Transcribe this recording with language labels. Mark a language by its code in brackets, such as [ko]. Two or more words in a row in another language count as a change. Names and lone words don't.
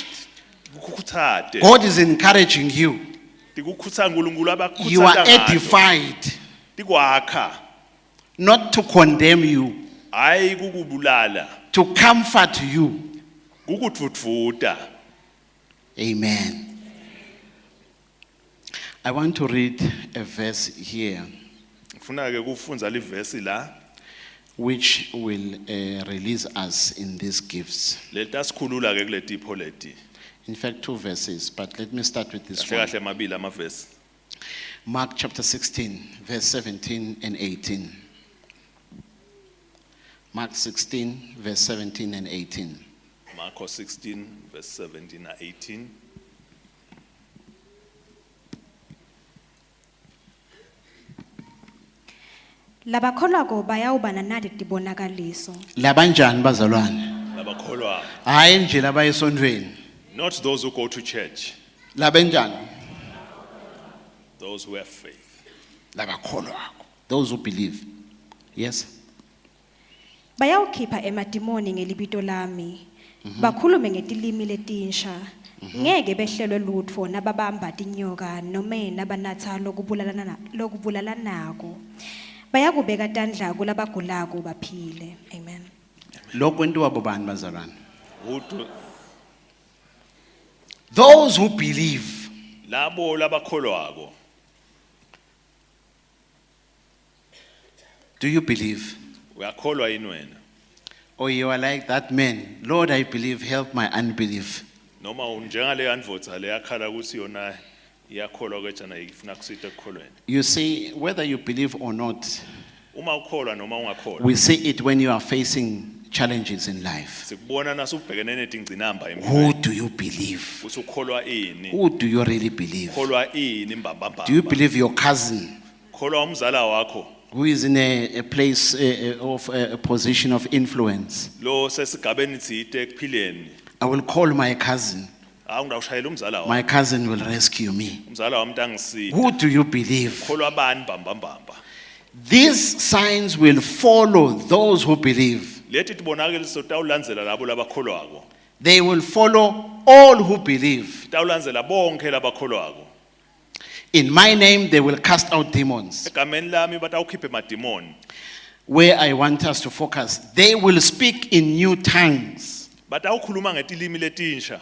[ss] Tikukhuthate. [en] God is encouraging you. [ss] Tikukhutha uNkulunkulu [en] You are [ss] abakhuthata ngalo. [en] edified, [ss] Tikwakha. [en] not to condemn you. [ss] hayi kukubulala [en] to comfort you. [ss] kukutfutfuta. [en] Amen. I want to read a verse here [ss] Ngifuna ke kufundza livesi la [en] which will release us in these gifts. [ss] letasikhulula ke kule tipho leti. [en] In fact, 2 verses, but let me start with this [ss] Kahle [en] one. [ss] kahle mabili amavesi. [en] Mark chapter 16, verse 17 and 18. Mark 16, verse 17 and 18. [ss] Marko 16 verse 17 na 18. Labakholwa ko bayawuba nanadi tibonakaliso. Labanjani bazalwane? Labakholwa, Hayi nje labayesondweni. [en] not those who go to church, [ss] Labenjani? [en] those who have faith. Labakholwako. Those who believe. Yes. [ss] Bayawukhipha emadimoni ngelibito lami. Bakhulume ngetilimi letinsha. Ngeke behlelwe lutho nababamba tinyoka noma nabanatha lokubulala nako. Bayakubeka tandla kulabagulako baphile. Amen. Lokwentiwa bobani bazalwane? [en] Who do- Those who believe. [ss] Labo labakholwako. [en] Do you believe? [ss] Uyakholwa yini wena? [en] Or you are like that man, Lord, I believe, help my unbelief. [ss] Noma unjengale andvodza leyakhala ukuthi yona iyakholwa kwetjana ifuna kusita ekukholweni. [en] You see, whether you believe or not, [ss] Uma ukholwa noma ungakholwa. [en] we see it when you are facing challenges in life. [ss] Sikubona nasubhekene netingcinamba [en] Who [ss] empilweni. [en] do you believe? [ss] Ukuthi ukholwa ini? [en] Who do you really believe? [ss] Ukholwa ini mbambamba? [en] Do you believe your cousin [ss] Ukholwa umzala wakho? [en] who is in a place of a position of influence? [ss] Lo sesigabeni thite ekuphileni. [en] I will call my cousin. [ss] Ngidawushayela umzala wakho. [en] My cousin will rescue me. [ss] Umzala wami ntangisita. [en] Who do you believe? [ss] Ukholwa bani mbambamba? [en] These signs will follow those who believe. [ss] Lethi tibonakaliso tawulandzela labo labakholwako. [en] They will follow all who believe. [ss] Tawulandzela bonke labakholwako. [en] In my name, they will cast out demons. [ss] Egameni lami batawukhipha emadimoni. [en] Where I want us to focus, they will speak in new tongues. [ss] Batawukhuluma ngetilimi letinsha.